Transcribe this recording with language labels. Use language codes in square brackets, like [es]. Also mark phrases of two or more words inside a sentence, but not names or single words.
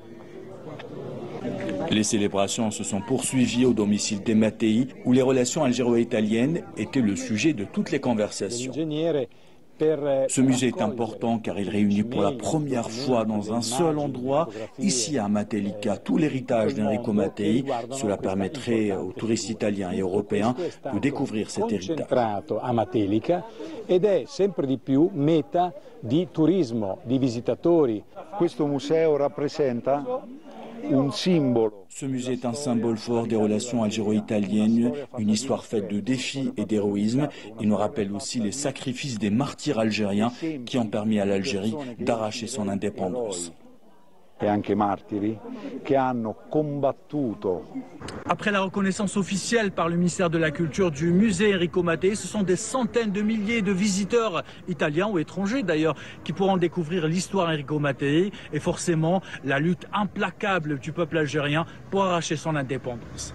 [fr] Les célébrations se sont poursuivies au domicile des Mattei où les relations algéro-italiennes étaient le sujet de toutes les conversations. Ce musée est important car il réunit pour la première fois dans un seul endroit, ici à Matelica, tout l'héritage d'Enrico Mattei. Cela permettrait aux touristes italiens et européens de découvrir cet héritage. [it] Ed è sempre di più meta di turismo, di visitatori. Questo museo rappresenta un symbole. [fr] Ce musée est un symbole fort des relations algéro-italiennes, une histoire faite de défis et d'héroïsme. Il nous rappelle aussi les sacrifices des martyrs algériens qui ont permis à l'Algérie d'arracher son indépendance. [it] E anche martiri che hanno combattuto. [fr] Après la reconnaissance officielle par le ministère de la Culture du musée Enrico Mattei, ce sont des centaines de milliers de visiteurs, italiens ou étrangers d'ailleurs, qui pourront découvrir l'histoire Enrico Mattei et forcément la lutte implacable du peuple algérien pour arracher son indépendance.